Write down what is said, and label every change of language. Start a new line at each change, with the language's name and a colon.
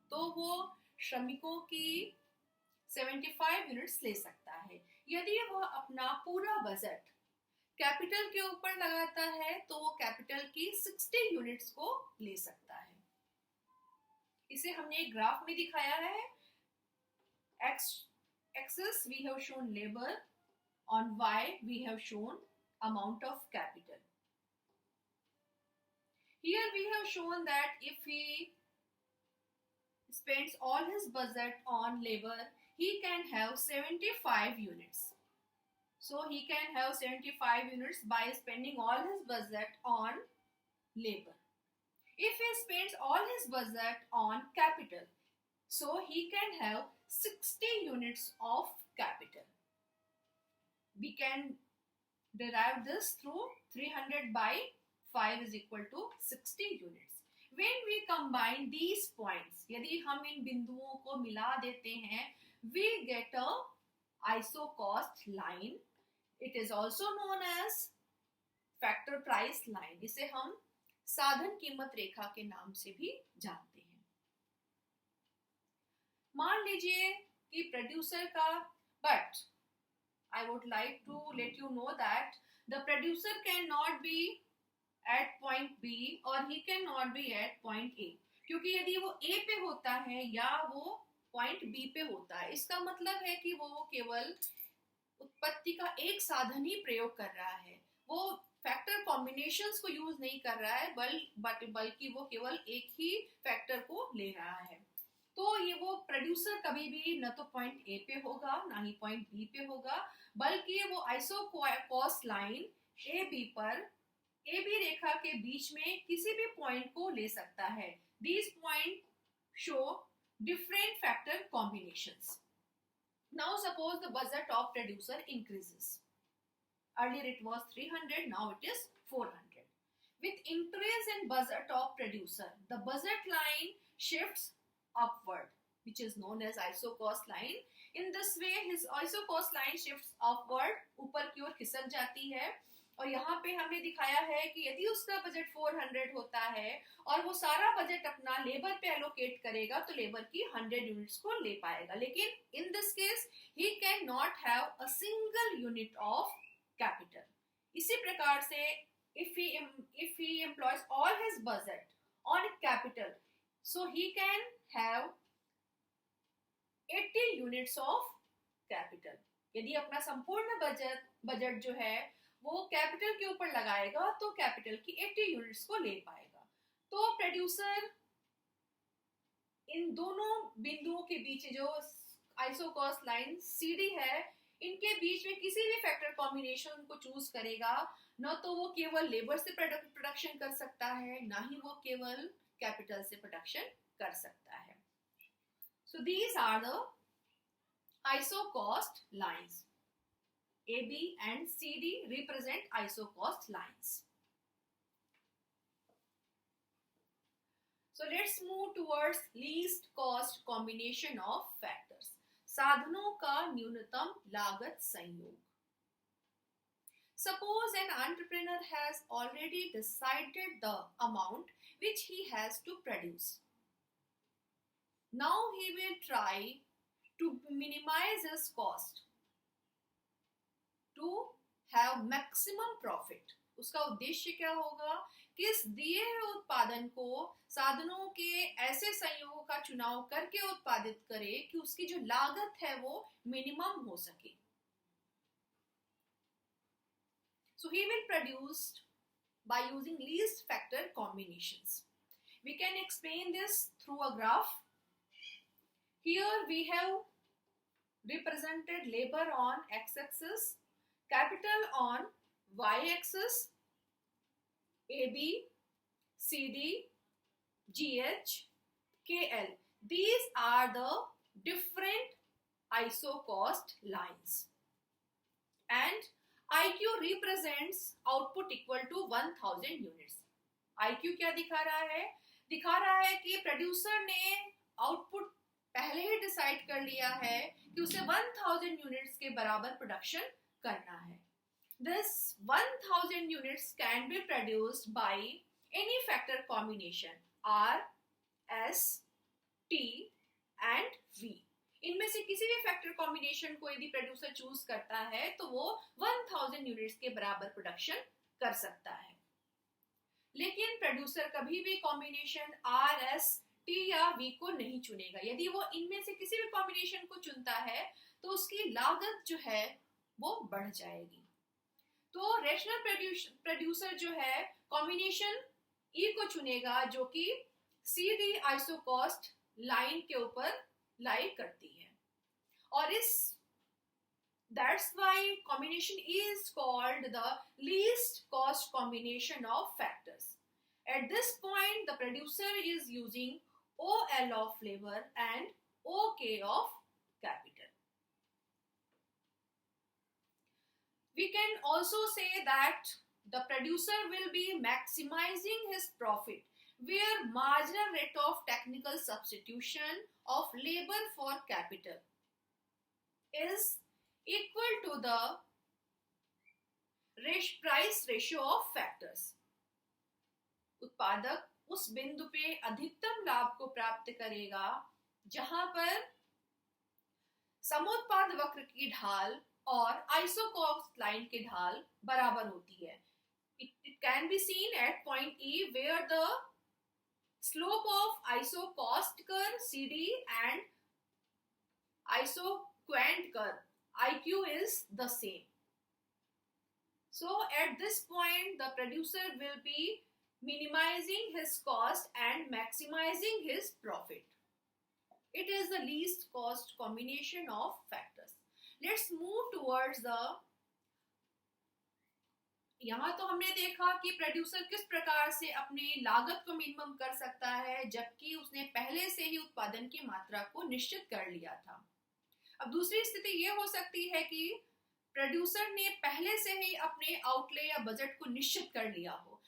Hindi: तो वो श्रमिकों की 75 यूनिट्स ले सकता है. यदि वह अपना पूरा बजट कैपिटल के ऊपर लगाता है तो वो कैपिटल की 60 यूनिट्स को ले सकता है. इसे हमने एक ग्राफ में दिखाया है.
English: X axis we have shown labor, on Y we have shown amount of capital. Here we have shown that if he spends all his budget on labor, he can have 75 units. So he can have 75 units by spending all his budget on labor. If he spends all his budget on capital, so he can have 60 units of capital. We can derive this through 300 by 5 is equal to 60 units. When we combine these points,
Hindi: यदि हम इन बिंदुओं को मिला देते हैं,
English: we get a ISO cost line. It is also known as factor price line.
Hindi: इसे हम साधन कीमत रेखा के नाम से भी जानते हैं. मान लीजिए कि प्रोड्यूसर का,
English: but I would like to let you know that the producer cannot be at point B or he cannot be at point A.
Hindi: क्योंकि यदि वो A पे होता है या वो point B पे होता है, इसका मतलब है कि वो केवल उत्पत्ति का एक साधन ही प्रयोग कर रहा है. वो फैक्टर कॉम्बिनेशंस को यूज नहीं कर रहा है बल्कि वो केवल एक ही फैक्टर को ले रहा है. तो ये वो प्रोड्यूसर कभी भी न तो पॉइंट ए पे होगा ना ही पॉइंट बी पे होगा, बल्कि वो iso cost line A B पर ए बी रेखा के बीच में किसी भी पॉइंट को ले सकता है.
English: These point show different factor combinations. Now suppose the budget of producer increases. Earlier it was 300, now it is 400. With increase in budget of producer, the budget line shifts upward, which is known as ISO cost line. In this way, his ISO cost line shifts upward,
Hindi: ऊपर की ओर खिसक जाती है. और यहाँ पे हमने दिखाया है कि यदि उसका बजट 400 होता है और वो सारा बजट अपना लेबर पे एलोकेट करेगा तो लेबर की 100 यूनिट्स को ले पाएगा.
English: लेकिन in this case he can not have a single unit of capital.
Hindi: इसी प्रकार से
English: if he employs all his budget on capital, so he can have 80 units of capital.
Hindi: यदि अपना संपूर्ण बजट जो है वो कैपिटल के ऊपर लगाएगा तो कैपिटल की 80 यूनिट्स को ले पाएगा. तो प्रोड्यूसर इन दोनों बिंदुओं के बीच जो आइसो कॉस्ट लाइन CD है, इनके बीच में किसी भी फैक्टर कॉम्बिनेशन को चूज करेगा, न तो वो केवल लेबर से प्रोडक्शन कर सकता है, ना ही वो केवल कैपिटल से प्रोडक्शन कर सकता है.
English: So these are the ISO cost lines. AB and CD represent ISO cost lines. So let's move towards least cost combination of factors. साधनों का न्यूनतम लागत संयोग. Suppose an entrepreneur has already decided the amount which he has to produce. Now he will try to minimize his cost to have maximum profit.
Hindi: उसका उद्देश्य क्या होगा कि इस दिए हुए उत्पादन को साधनों के ऐसे संयोगों का चुनाव करके उत्पादित करे कि उसकी जो लागत है वो मिनिमम हो सके.
English: So he will produce by using least factor combinations. We can explain this through a graph. Here we have represented labor on x-axis, capital on y-axis, AB, CD, GH, KL. These are the different ISO cost lines. And IQ represents output equal to 1000 units.
Hindi: IQ क्या दिखा रहा है? दिखा रहा है कि producer ने output पहले ही डिसाइड कर लिया है कि उसे 1000 यूनिट्स के बराबर प्रोडक्शन करना है.
English: This 1000 units can be produced by any factor combination R, S, T and V.
Hindi: इनमें से किसी भी फैक्टर कॉम्बिनेशन को यदि प्रोड्यूसर चूज करता है तो वो 1000 यूनिट्स के बराबर प्रोडक्शन कर सकता है. लेकिन प्रोड्यूसर कभी भी कॉम्बिनेशन आर, एस, टी या वी को नहीं चुनेगा. यदि वो इनमें से किसी भी कॉम्बिनेशन को चुनता है तो उसकी लागत जो है वो बढ़ जाएगी. तो रेशनल प्रोड्यूसर जो है कॉम्बिनेशन ई को चुनेगा जो कि सीधी आइसो कॉस्ट लाइन के ऊपर लाई करती है. और इस
English: that's why combination E is called the least cost combination of factors. At this point the producer is using OL of labor and OK of capital. We can also say that the producer will be maximizing his profit where marginal rate of technical substitution of labor for capital is equal to the price ratio of factors.
Hindi: उत्पादक उस बिंदु पे अधिकतम लाभ को प्राप्त करेगा जहां पर समोत्पाद वक्र की ढाल और आइसो कॉस्ट लाइन की ढाल बराबर होती है.
English: It can be seen at point E where the slope of iso cost curve CD and iso quant curve IQ is the same. So at this point the producer will be minimizing his cost and maximizing his profit. It is the least cost combination of factors. Let's move towards the
Hindi: यहाँ तो हमने देखा कि producer किस प्रकार से अपनी लागत को मिनिमम कर सकता है जबकि उसने पहले से ही उत्पादन की मात्रा को निश्चित कर लिया था. अब दूसरी स्थिति ये हो सकती है कि प्रोड्यूसर ने पहले से ही अपने आउटले या बजट को निश्चित कर लिया हो.